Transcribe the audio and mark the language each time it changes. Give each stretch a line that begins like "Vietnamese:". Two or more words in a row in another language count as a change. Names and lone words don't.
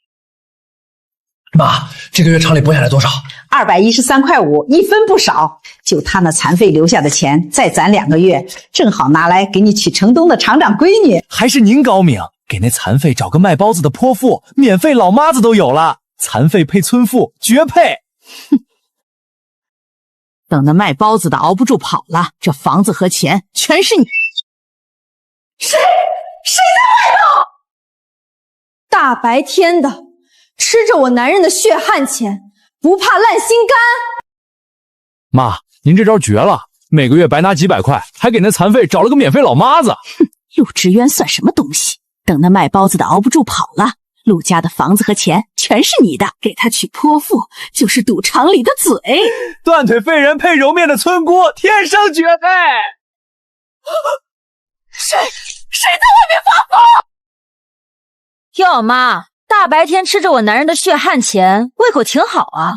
Chinese: 媽，這個月廠裡撥下來多少？213塊5，一分不少。就他那残废留下的錢，再攒2個月，正好拿來給你娶城東的厂長閨女。還是您高明，給那殘廢找個賣包子的潑婦，免費老媽子都有了，殘廢配村婦，絕配。等那賣包子的熬不住跑了，这房子和钱全是你。谁在外头？大白天的，吃着我男人的血汗钱，不怕烂心肝？妈，您这招绝了，每个月白拿几百塊，還給那殘廢找了個免費老媽子。哼，陸之淵算什麼東西？等那賣包子的熬不住跑了，陸家的房子和錢全是你的，給他娶潑婦就是賭場裡的嘴。斷腿廢人配揉麵的村姑，天生絕配。誰在外面發瘋？喲媽，大白天吃着我男人的血汗錢，胃口挺好啊！